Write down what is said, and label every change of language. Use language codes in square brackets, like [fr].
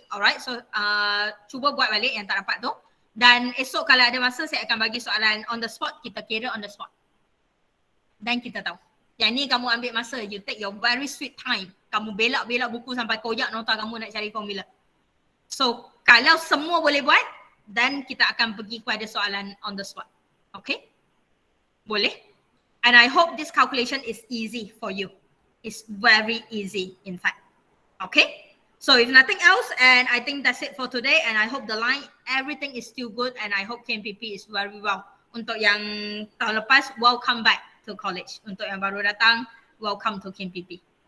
[ms] Alright, so cuba buat balik yang tak dapat tu. Dan esok kalau ada masa, saya akan bagi soalan on the spot, kita kira on the spot. Dan kita tahu. Yang ni kamu ambil masa, you take your very sweet time. Kamu belak-belak buku sampai koyak nota kamu nak cari formula. So, kalau semua boleh buat, then kita akan pergi kepada soalan on the spot. Okay? Boleh? [en] And I hope this calculation is easy for you. It's very easy, in fact. Okay? So, if nothing else, and I think that's it for today, and I hope the line, everything is still good, and I hope KMPP is very well. [ms] Untuk yang tahun lepas, welcome back to college. Untuk yang baru datang, welcome to KMPP.